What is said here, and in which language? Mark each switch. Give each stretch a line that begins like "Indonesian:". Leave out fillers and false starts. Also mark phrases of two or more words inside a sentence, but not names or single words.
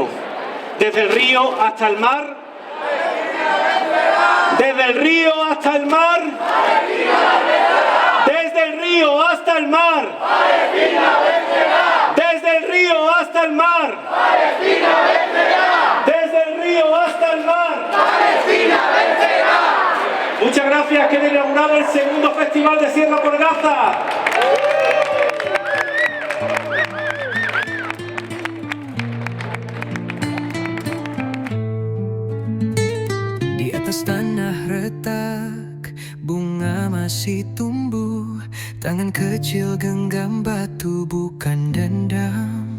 Spanish: Desde el río hasta el mar, desde el río hasta el mar, desde el río hasta el mar, desde el río hasta el mar, desde el río hasta el mar. Muchas gracias, que he inaugurado el segundo Festival de Sierra por Gaza.
Indonesian: Di atas tanah retak, bunga masih tumbuh. Tangan kecil genggam batu, bukan dendam.